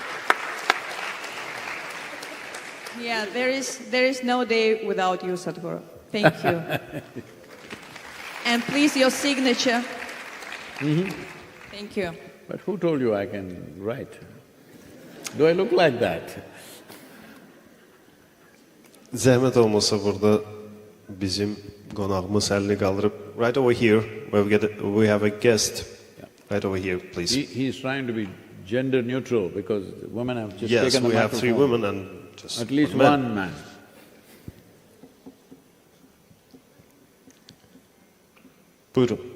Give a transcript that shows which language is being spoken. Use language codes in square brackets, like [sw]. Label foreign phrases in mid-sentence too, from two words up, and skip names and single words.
[en] Yeah, there is no day without you, Sadhguru. Thank you. And please, your signature. Thank you. But who told you I can write? Do I look like that? [az] Zəhmət olmasa burada bizim qonağımız əlini qaldırıb, [en] right over here, we have a guest, right over here, please. He's trying to be gender neutral because women have just Yes, taken the we have microphone. 3 women and just at least one one man. [az] Buyurun.